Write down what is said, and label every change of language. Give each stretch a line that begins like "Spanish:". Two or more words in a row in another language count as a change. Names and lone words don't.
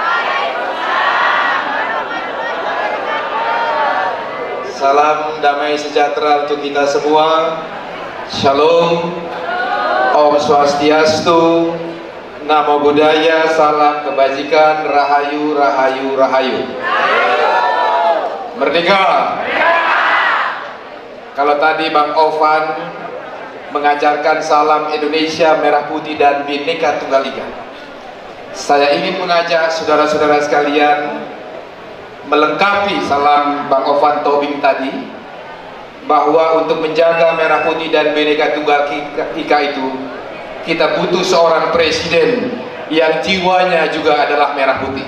Indonesian: Salam damai sejahtera untuk kita semua. Shalom,
Balinese: Om Swastiastu,
Pali: Namo Buddhaya,
Indonesian: salam kebajikan, rahayu, rahayu, rahayu. Merdeka. Kalau tadi Bang Ovan mengajarkan salam Indonesia merah putih dan Bhinneka Tunggal Ika, saya ingin mengajak saudara-saudara sekalian melengkapi salam Bang Ovan Tobing tadi, bahwa untuk menjaga merah putih dan Bhinneka Tunggal Ika itu kita butuh seorang presiden yang jiwanya juga adalah merah putih.